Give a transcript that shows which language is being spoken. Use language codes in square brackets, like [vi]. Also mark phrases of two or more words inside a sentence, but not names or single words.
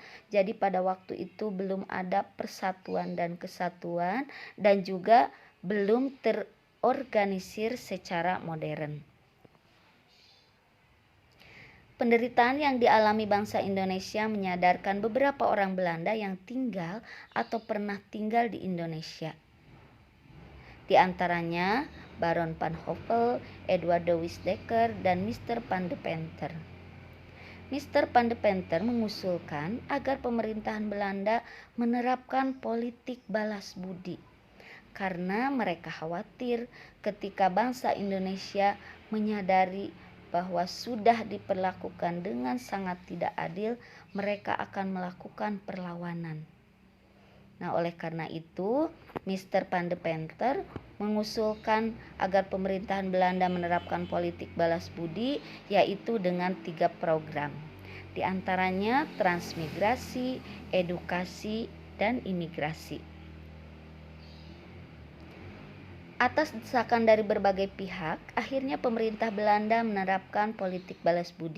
[id] Jadi pada waktu itu belum ada persatuan dan kesatuan dan juga belum terorganisir secara modern. Penderitaan yang dialami bangsa Indonesia menyadarkan beberapa orang Belanda yang tinggal atau pernah tinggal di Indonesia. Di antaranya Baron van Hopel, Edward de Wisdekker, dan Mr. van de Penter. Mr. van de Penter mengusulkan agar pemerintahan Belanda menerapkan politik balas budi karena mereka khawatir ketika bangsa Indonesia menyadari bahwa sudah diperlakukan dengan sangat tidak adil, mereka akan melakukan perlawanan. Nah, oleh karena itu, Mr. van de Penter mengusulkan agar pemerintahan Belanda menerapkan politik balas budi, yaitu dengan 3 program. Di antaranya transmigrasi, edukasi, dan imigrasi. Atas desakan dari berbagai pihak, akhirnya pemerintah Belanda menerapkan politik balas budi.